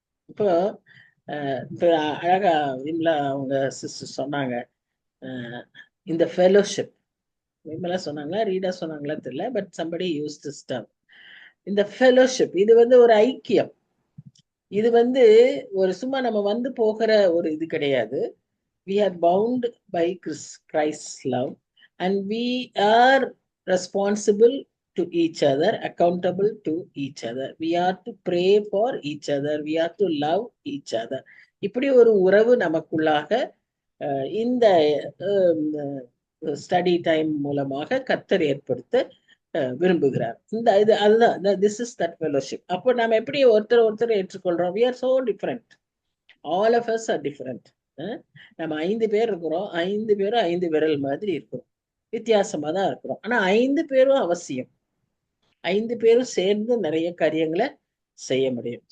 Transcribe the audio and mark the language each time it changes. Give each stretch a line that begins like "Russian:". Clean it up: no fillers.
Tamil: இப்போ அழகா விமலா அவங்க சிஸ்டர் சொன்னாங்க, இந்த ஃபெலோஷிப், விமலா சொன்னாங்களா ரீடா சொன்னாங்களா தெரியல, but somebody use this term. இந்த ஃபெலோஷிப் இது ஒரு ஐக்கியம். இது ஒரு சும்மா நம்ம போகிற ஒரு இது கிடையாது.
English: We are bound by Christ's love and we are responsible to each other, accountable to each other. We are to pray for each other. We are to love each other.
Tamil: இப்படி ஒரு உறவு நமக்குள்ளாக இந்த ஸ்டடி டைம் மூலமாக கர்த்தர் ஏற்படுத்த விரும்புகிறார். அதுதான்
English: this is that fellowship.
Tamil: அப்போ நாம எப்படி ஒருத்தர் ஏற்றுக்கொள்றோம்?
English: We are so different. All of us are different.
Tamil: நம்ம 5 பேர் இருக்கிறோம். 5 பேரும் 5 விரல் மாதிரி இருக்கிறோம். வித்தியாசமா தான் இருக்கிறோம். ஆனா 5 பேரும் அவசியம். 5 பேரும் சேர்ந்து நிறைய காரியங்களை செய்ய முடியும்.